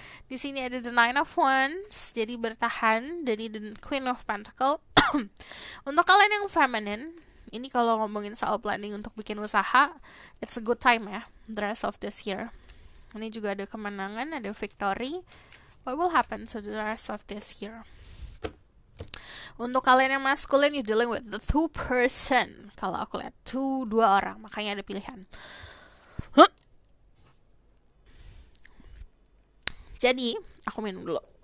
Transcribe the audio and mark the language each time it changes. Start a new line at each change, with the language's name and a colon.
Indonesian: Di sini ada the Nine of Wands, jadi bertahan. Dari the Queen of Pentacles. Untuk kalian yang feminine, ini kalau ngomongin soal planning untuk bikin usaha,
English: it's a good time
Indonesian: ya,
English: the rest of this year.
Indonesian: Ini juga ada kemenangan, ada victory.
English: What will happen to the rest of this year?
Indonesian: Untuk kalian yang
English: masculine, you're dealing with the two person.
Indonesian: Kalau aku lihat dua orang, makanya ada pilihan. Jadi, aku minum dulu.